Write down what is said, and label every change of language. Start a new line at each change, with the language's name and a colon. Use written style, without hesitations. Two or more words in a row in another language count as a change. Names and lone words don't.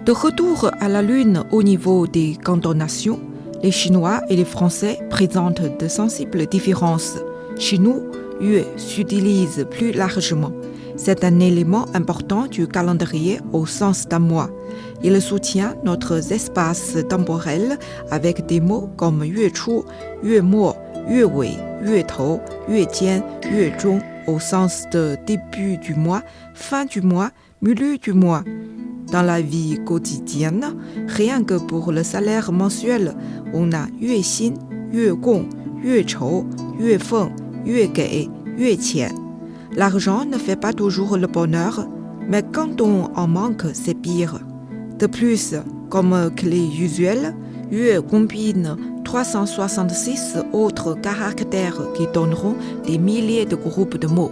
French: De retour à la lune au niveau des cantonations, les Chinois et les Français présentent de sensibles différences. Chez nous, yue s'utilise plus largement. C'est un élément important du calendrier au sens d'un mois. Il soutient notre espace temporel avec des mots comme
Chinese: 月初、月末、月尾、月头、月间、月中
French: au sens de début du mois, fin du mois, milieu du mois. Dans la vie quotidienne, rien que pour le salaire mensuel, on a
Chinese: 月薪、月工、月酬、月俸、月给、月钱.
French: L'argent ne fait pas toujours le bonheur, mais quand on en manque, c'est pire. De plus, comme clé usuelle, yue combine 366 autres caractères qui donneront des milliers de groupes de mots.